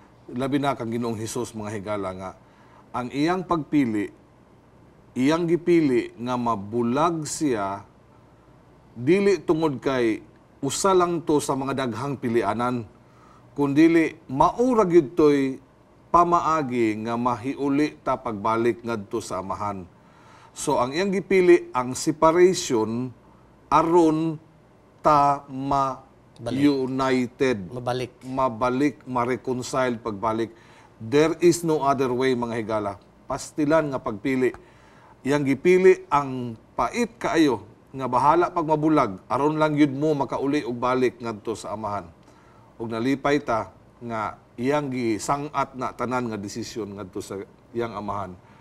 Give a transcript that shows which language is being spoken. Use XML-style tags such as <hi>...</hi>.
<ceb>Labi na kang Ginoong Hesus mga higala nga ang iyang pagpili, iyang gipili nga mabulag siya dili tungod kay usa lang to sa mga daghang pilianan, kundili maura gyud toy pamaagi nga mahiuli ta pagbalik ngadto sa amahan. So ang iyang gipili ang separation aron ta united, mabalik, ma-reconcile pagbalik.</ceb> <en>There is no other way</en> <ceb>mga higala. Pastilan nga pagpili. Yang gipili ang pait kaayo nga bahala pag mabulag aron lang yun mo makauli og balik ngadto sa amahan. Ug nalipay ta nga iyang gisangat na tanan nga desisyon ngadto sa iyang amahan.</ceb>